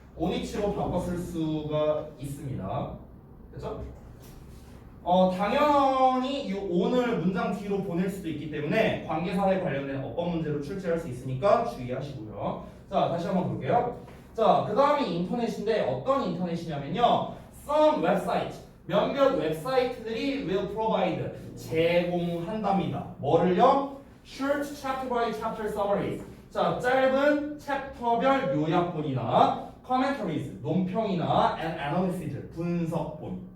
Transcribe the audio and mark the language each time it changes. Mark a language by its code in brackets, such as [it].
[en] on which [ko] 로 바꿔 쓸 수가 있습니다. 됐죠? 당연히 이 on을 문장 뒤로 보낼 수도 있기 때문에 관계사에 관련된 어법 문제로 출제할 수 있으니까 주의하시고요. 자, 다시 한번 볼게요. 자, 그 다음이 인터넷인데 어떤 인터넷이냐면요. [en] Some website, [ko] 몇몇 웹사이트들이 [en] will provide, [ko] 제공한답니다. 뭐를요? [en] Short chapter by chapter summaries. [ko] 자, 짧은 챕터별 요약본이나 [en] commentaries, [ko] 논평이나 [en] and analysis, [ko] 분석본.